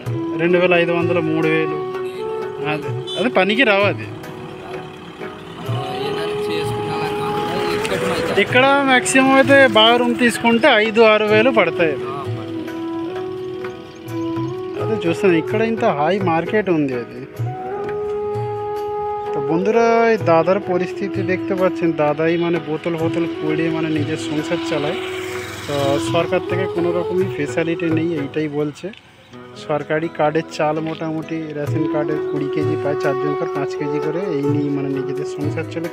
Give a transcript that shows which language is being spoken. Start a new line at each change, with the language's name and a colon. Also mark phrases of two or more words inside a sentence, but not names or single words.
Telugu: 2,500, 3,000. అది పనికి రావు. అది ఇక్కడ మ్యాక్సిమం అయితే బాగా రూమ్ తీసుకుంటే 5,000-6,000 పడతాయి. అదే చూస్తాను. ఇక్కడ ఇంత
English: high market
Telugu: ఉంది।
Bangla: అది তো বন্ধুরা দাদার পরিস্থিতি দেখতে পাচ্ছেন, দাদাই মানে বোতল কুড়িয়ে মানে নিজের সংসার চালায়। তো সরকার থেকে কোনো রকমই ফেসিলিটি নেই, এইটাই বলছে। সরকারি কার্ডের চাল মোটামুটি রেশন কার্ডের 20 কেজি পায়, 4 জনকার 5 কেজি করে, এই নিয়ে মানে নিজেদের সংসার চলে।